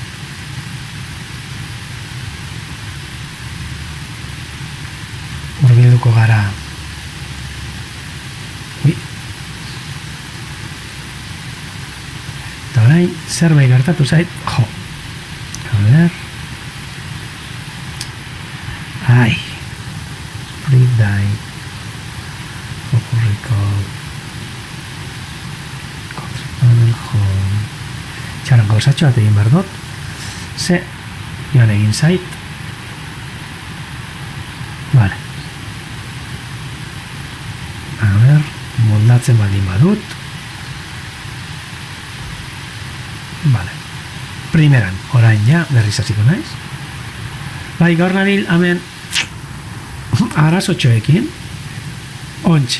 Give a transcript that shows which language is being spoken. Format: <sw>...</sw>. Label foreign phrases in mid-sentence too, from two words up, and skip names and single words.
<eu>Hurbilduko gara. Eta orain zerbait gertatu zait. Jo.</eu> <es>A ver. Free die.</es> <en>Focus recall.</en> <eu>pausatxo bat egin behar dut. Ze, joan egin zait. Vale.</eu> <es>A ber,</es> <eu>moldatzen baldin badut. Vale. Primeran, orain ja, berriz hasiko naiz. Bai, gaur nabil, hemen, arazotxoekin, ontxe.</eu>